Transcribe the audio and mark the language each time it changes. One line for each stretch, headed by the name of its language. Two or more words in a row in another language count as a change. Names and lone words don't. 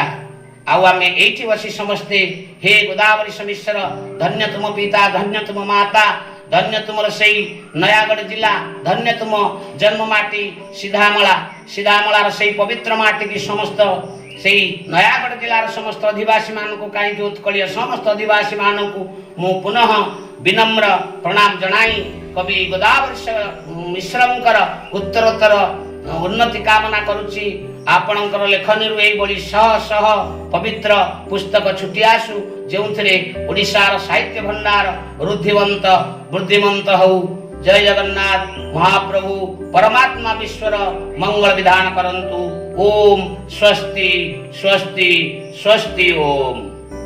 Odia: ଆଉ ଆମେ ଏଠି ବସି ସମସ୍ତେ ହେ ଗୋଦାବରୀ ସମିଶ୍ର, ଧନ୍ୟ ତୁମ ପିତା, ଧନ୍ୟ ତୁମ ମାତା, ଧନ୍ୟ ତୁମର ସେଇ ନୟାଗଡ଼ ଜିଲ୍ଲା, ଧନ୍ୟ ତୁମ ଜନ୍ମ ମାଟି ସୀଧାମଲା, ସୀଧାମଲାର ସେଇ ପବିତ୍ର ମାଟି କି ସମସ୍ତ ସେଇ ନୟାଗଡ଼ ଜିଲ୍ଲାର ସମସ୍ତ ଅଧିବାସୀ ମାନଙ୍କୁ କାହିଁ ଉତ୍କଳୀୟ ସମସ୍ତ ଅଧିବାସୀ ମାନଙ୍କୁ ମୁଁ ପୁନଃ ବିନମ୍ର ପ୍ରଣାମ ଜଣାଇ କବି ଗୋଦାବରୀ ମିଶ୍ରଙ୍କର ଉତ୍ତରୋତ୍ତର ଉନ୍ନତି କାମନା କରୁଛି। ଆପଣଙ୍କର ଲେଖନୀ ଏଇ ଶହ ଶହ ପବିତ୍ର ପୁସ୍ତକ ଛୁଟି ଆସୁ, ଯେଉଁଥିରେ ଓଡ଼ିଶାର ସାହିତ୍ୟ ଭଣ୍ଡାର ଋଦ୍ଧିମନ୍ତ ବୁଦ୍ଧିମନ୍ତ ହେଉ। ଜୟ ଜଗନ୍ନାଥ। ମହାପ୍ରଭୁ ପରମାତ୍ମା ବିଶ୍ୱର ମଙ୍ଗଳ ବିଧାନ କରନ୍ତୁ।
Sanskrit: ओम स्वस्ति स्वस्ति स्वस्ति ओम।